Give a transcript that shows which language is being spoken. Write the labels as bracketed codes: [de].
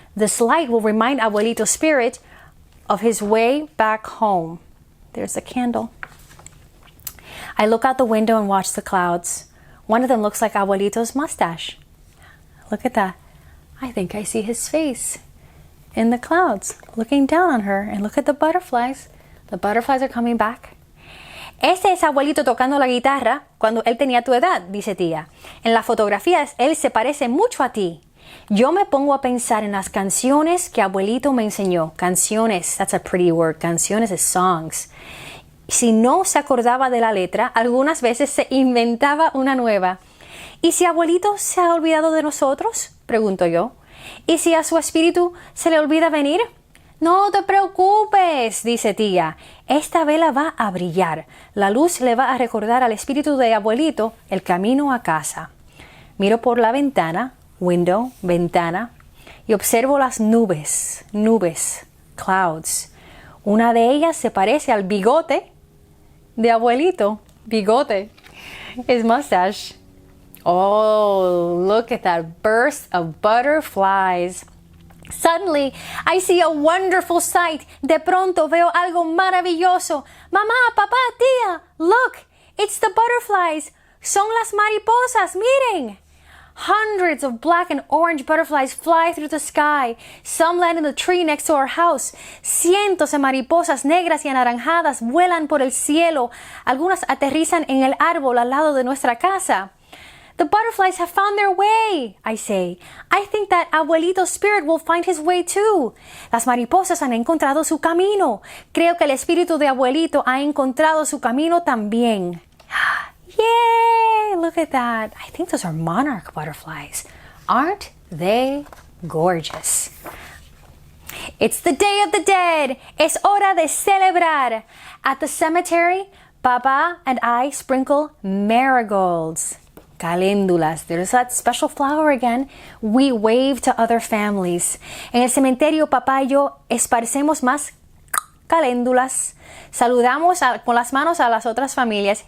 [en] This light will remind Abuelito's spirit of his way back home. There's the candle. I look out the window and watch the clouds. One of them looks like Abuelito's mustache. Look at that. I think I see his face in the clouds, looking down on her. And look at the butterflies. The butterflies are coming back. [es] Este es Abuelito tocando la guitarra cuando él tenía tu edad, dice Tía. En las fotografías, él se parece mucho a ti. Yo me pongo a pensar en las canciones que Abuelito me enseñó. [en] Canciones, that's a pretty word. Canciones is songs. [es] Si no se acordaba de la letra, algunas veces se inventaba una nueva. ¿Y si Abuelito se ha olvidado de nosotros? Pregunto yo. ¿Y si a su espíritu se le olvida venir? No te preocupes, dice Tía. Esta vela va a brillar. La luz le va a recordar al espíritu de Abuelito el camino a casa. Miro por la ventana, window, ventana, y observo las nubes, clouds. Una de ellas se parece al bigote de Abuelito. [en] Bigote. His mustache. Oh, look at that burst of butterflies. Suddenly, I see a wonderful sight. [es] De pronto veo algo maravilloso. Mamá, papá, tía, [en] look, it's the butterflies. [es] Son las mariposas, miren. [en] Hundreds of black and orange butterflies fly through the sky. Some land in the tree next to our house. [es] Cientos de mariposas negras y anaranjadas vuelan por el cielo. Algunas aterrizan en el árbol al lado de nuestra casa. [en] The butterflies have found their way, I say. I think that Abuelito's spirit will find his way too. [es] Las mariposas han encontrado su camino. Creo que el espíritu de Abuelito ha encontrado su camino también. [en] Yay! Look at that. I think those are monarch butterflies. Aren't they gorgeous? It's the Day of the Dead. [es] Es hora de celebrar. [en] At the cemetery, Papa and I sprinkle marigolds. Caléndulas. There's that special flower again. We wave to other families. [es] En el cementerio, papá y yo esparcemos más caléndulas. Saludamos con las manos a las otras familias.